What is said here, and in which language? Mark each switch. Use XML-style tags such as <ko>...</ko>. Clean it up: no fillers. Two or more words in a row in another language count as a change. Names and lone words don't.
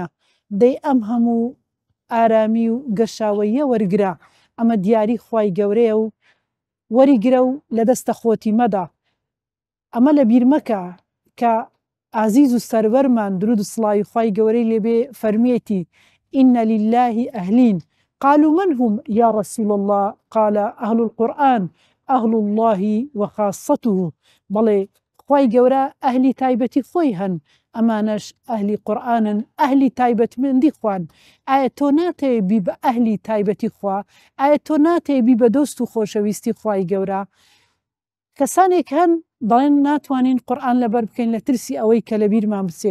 <ckb>دەی ئەم هەموو ئارامی و گەشاوەیە وەرگرە، ئەمە دیاری خوای گەورەیە و وەریگرە و لە دەستە خۆتی مەدا. ئەمە لە بیر مەکە کە عزیز و سەروەرمان درود و سڵاوی خوای گەورەی لێبێ فەرمێتی</ckb> <ar>إن لله أهلين قالوا من هم يا رسول الله قال أهل القرآن أهل الله وخاصته.</ar> <ckb>بەڵێ خوای گەورە ئەهلی تایبەتی خۆی هەن، ئەمانەش ئەهلی قورئانن، ئەهلی تایبەتمەندی خوان. ئایا تۆ ناتەوێ بی بە ئەهلی تایبەتی خوا؟ ئایا تۆ ناتەوێ بی بە دۆست و خۆشەویستی خوای گەورە؟ کەسانێک هەن دەڵێن ناتوانین قورئان لەبەر بکەین لە ترسی ئەوەی کە لە بیرمان بچێ.</ckb>